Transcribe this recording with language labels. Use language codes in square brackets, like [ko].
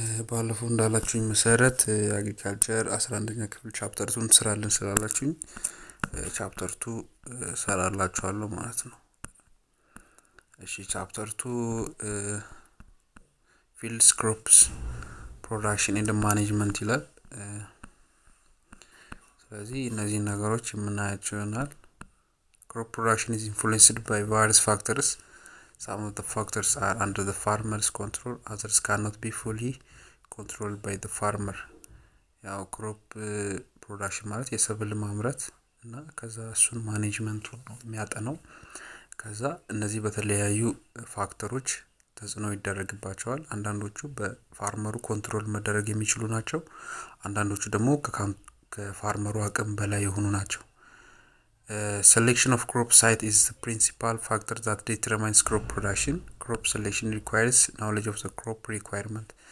[am] ባለፈው እንዳላችሁኝ መሰረት አግሪካልቸር 11ኛ ክፍል ቻፕተር 2 እንሰራለን ስላላችሁኝ ቻፕተር 2 ሰራላችኋለሁ ማለት ነው። እሺ ቻፕተር 2 ፊልድስ ክሮፕስ ፕሮዳክሽን ኤንድ ማኔጅመንት ይላል። ስለዚህ እነዚህን ነገሮች የምናያቸው ይሆናል። [en] Crop production is influenced by various factors. Some of the factors are under the farmer's control, others cannot be fully controlled by the farmer. [am] ያው ክሮፕ ፕሮዳክሽን ማለት የሰብል ማምረት እና ከዛ እሱን ማኔጅመንቱን ነው የሚያጠናው። ከዛ እነዚህ በተለያዩ ፋክተሮች ተጽዕኖ ይደረግባቸዋል። አንዳንዶቹ በፋርመሩ ኮንትሮል መደረግ የሚችሉ ናቸው። አንዳንዶቹ ደግሞ ከፋርመሩ አቅም በላይ የሆኑ ናቸው። [en] Selection of crop site is the principal factor that determines crop production. Crop selection requires knowledge of the crop requirement.